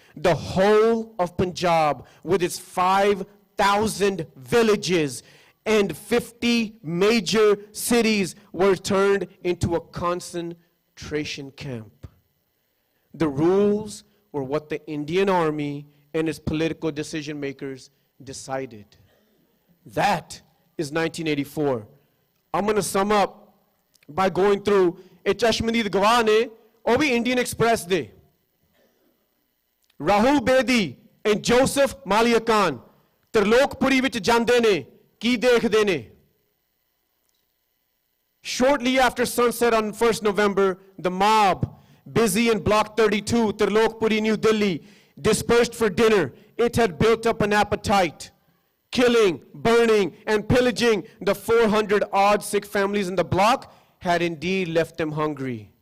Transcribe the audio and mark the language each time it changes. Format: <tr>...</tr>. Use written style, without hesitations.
<en>The whole of Punjab, with its 5,000 villages and 50 major cities, were turned into a concentration camp. The rules were what the Indian army and its political decision makers decided. That is 1984. I'm going to sum up by going through</en> <pa>ਇਹ ਚਸ਼ਮਦੀਦ ਗਵਾਹ ਨੇ, ਉਹ ਵੀ Indian express ਦੇ। Rahul Bedi and Joseph Maliakan Trilokpuri ਵਿੱਚ ਜਾਂਦੇ ਨੇ, ਕੀ ਦੇਖਦੇ ਨੇ?</pa> <en>Shortly after sunset on 1st November, the mob, busy in Block 32, Trilokpuri, New Delhi, dispersed for dinner. It had built up an appetite, killing, burning, and pillaging the 400-odd Sikh families in the block had indeed left them hungry.</en>